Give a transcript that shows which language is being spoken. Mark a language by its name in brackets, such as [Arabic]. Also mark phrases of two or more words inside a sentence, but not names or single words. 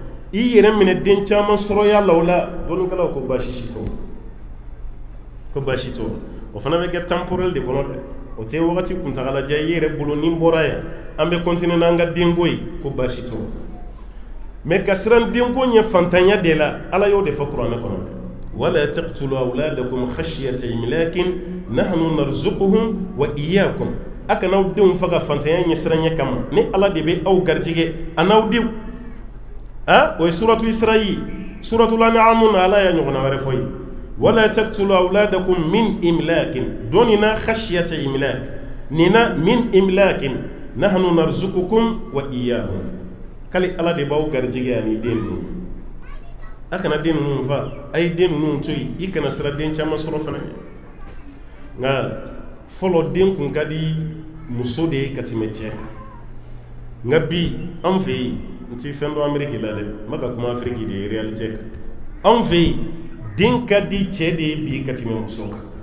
[Bambara] i yere mine den caman sɔrɔya la o la dɔnnikɛlaw ko baasi si t'o ko baasi t'o o fana bɛ kɛ temporel de kɔnɔ dɛ o tɛ wagati kuntagalajan i yɛrɛ bolo ni bɔra yan an bɛ continuer n'an ka denko ye ko baasi t'o mais ka siran denko ɲɛ fantanya de la ala y'o de fɔ kuranɛ kɔnɔ [Arabic] ولا تقتلوا أولادكم خشية إملاق نحن نرزقهم وإياكم [Bambara] a kan'aw denw faga fantanya ɲɛ siranɲɛ kama ni ala de bɛ aw garijɛgɛ a n'aw denw o ye [Arabic] سورة الإسراء سورة الأنعام [Bambara] na ala ya ɲɔgɔnna wɛrɛ fɔ ye [Arabic] ولا تقتلوا أولادكم من إملاق [Bambara] donina [Arabic] خشية إملاق [Bambara] nina [Arabic] من إملاق نحن نرزقكم وإياهم [Bambara] kali ala de b'aw garijɛgɛ ani den ninnu a kana den ninnu fa a ye den ninnu to yen i kana sira den caman sɔrɔ fana nka fɔlɔ den kun ka di muso de ye ka tɛmɛ cɛ kan nka bi an fɛ yen n ti fɛn dɔ Amérique la dɛ n bɛ ka kuma Afiriki de ye réalité kan an fɛ yen den ka di cɛ de ye bi ka tɛmɛ muso kan